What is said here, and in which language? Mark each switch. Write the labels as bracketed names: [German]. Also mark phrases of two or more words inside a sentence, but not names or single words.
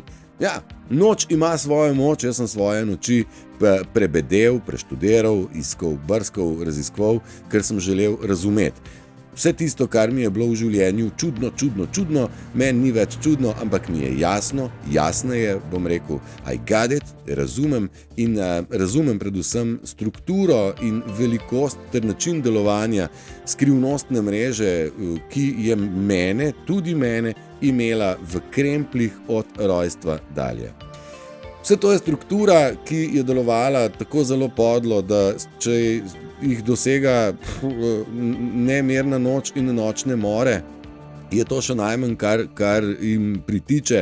[Slovenian] Ja, noč ima svojo moč, jaz sem svoje noči prebedel, preštudiral, iskal, brskal, raziskoval, ker sem želel razumeti. Vse tisto, kar mi je bilo v življenju čudno, meni ni več čudno, ampak mi je jasneje, bom rekel, [English] I got it, [Slovenian] razumem in razumem predvsem strukturo in velikost ter način delovanja skrivnostne mreže, ki je tudi mene, imela v krempljih od rojstva dalje. Vse to je struktura, ki je delovala tako zelo podlo, da če jih dosega nemirna noč in nočne more, je to še najmanj, kar jim pritiče.